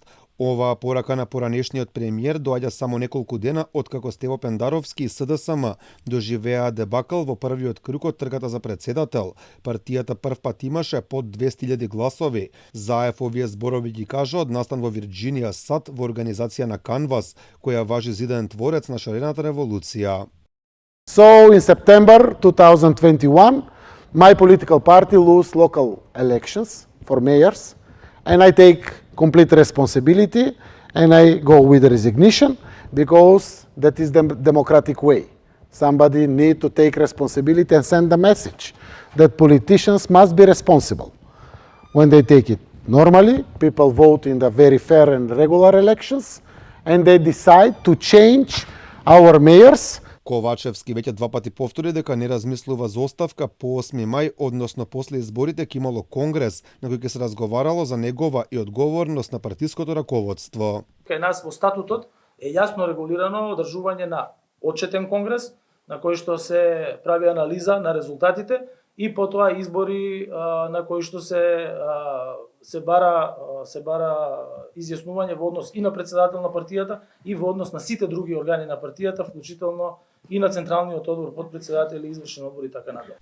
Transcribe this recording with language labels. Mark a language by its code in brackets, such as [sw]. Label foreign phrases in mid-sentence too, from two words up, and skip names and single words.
[mk] Оваа порака на поранешниот премиер доаѓа само неколку дена откако Стево Пендаровски и СДСМ доживеа дебакл во првиот круг од трката за председател. Партијата првпат имаше под 200.000 гласови. Заев овие зборови ги кажа од настан во Вирџинија САД во организација на Канвас, која важи за идеен творец на шарената револуција. [en] So in September 2021, my political party lose local elections for mayors, and I take complete responsibility, and I go with resignation, because that is the democratic way. Somebody need to take responsibility and send a message that politicians must be responsible when they take it. Normally, people vote in the very fair and regular elections, and they decide to change our mayors. [mk] Ковачевски веќе два пати повтори дека не размислува за оставка по 8 мај, односно после изборите ќе имало конгрес на кој ќе се разговарало за негова и одговорност на партиското раководство. Кај нас во статутот е јасно регулирано одржување на отчетен конгрес на кој што се прави анализа на резултатите и потоа избори на кои што се бара изјаснување во однос и на председател на партијата и во однос на сите други органи на партијата, вклучително и на Централниот одбор, подпредседатели, извршен одбор и така надале.